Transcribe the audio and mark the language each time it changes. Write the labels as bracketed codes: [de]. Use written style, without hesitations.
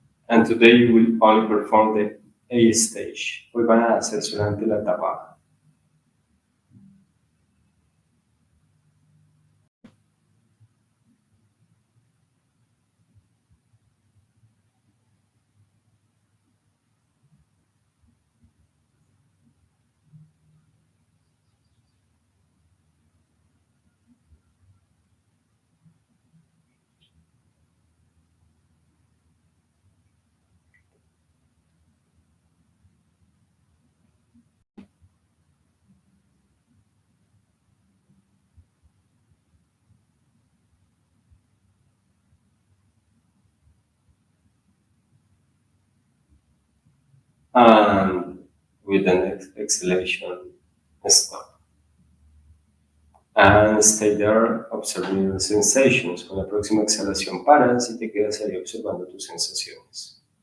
[en] And today you will only perform the A stage. [es] Hoy van a hacer solamente la trabaja. [en] And with the next exhalation, stop. And stay there observing your sensations. [es] Con la próxima exhalación paras y te quedas ahí observando tus sensaciones.